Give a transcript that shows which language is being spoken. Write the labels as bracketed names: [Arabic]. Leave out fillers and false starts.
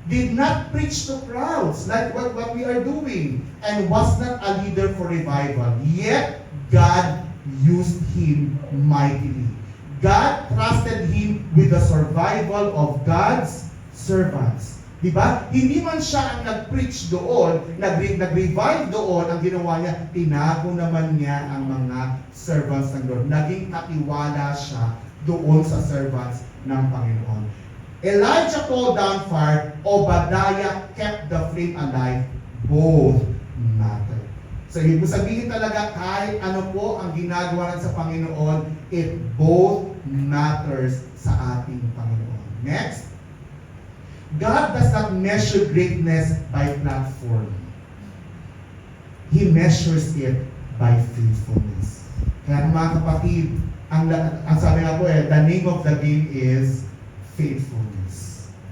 [English] Did not preach to crowds like what we are doing, and was not a leader for revival. Yet, God used him mightily. God trusted him with the survival of God's servants. [Filipino] Diba? Hindi man siya ang nag-preach doon, nag-revive doon, ang ginawa niya, tinago naman niya ang mga servants ng Lord. Naging katiwala siya doon sa servants ng Panginoon. [English] Elijah called down fire, Obadiah kept the flame alive, both mattered. [Filipino] So, ibig sabihin talaga, kahit ano po ang ginagawa natin sa Panginoon, [English] it both matters [Filipino] sa ating Panginoon. Next. [English] God does not measure greatness by platform. He measures it by faithfulness. [Filipino] Kaya mga kapatid, ang sabi nga po [English] the name of the game is faithfulness.